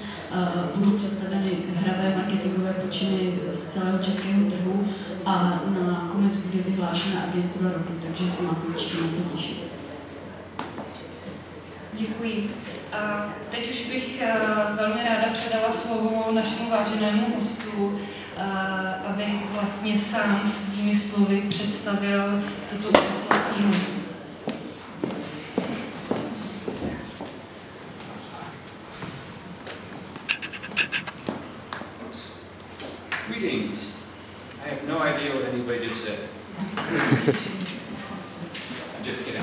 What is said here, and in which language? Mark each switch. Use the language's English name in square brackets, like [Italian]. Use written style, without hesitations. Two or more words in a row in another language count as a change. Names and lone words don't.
[Czech] Budou představeny hravé marketingové počiny z celého českého trhu a na konec bude vyhlášena agentura roku, takže se máte určitě na co těšit. Děkuji. A teď už bych velmi ráda předala slovo našemu váženému hostu, aby vlastně sám svými slovy představil tuto úžasnou knihu. [English] Greetings. I have no idea what anybody just said. I'm just kidding.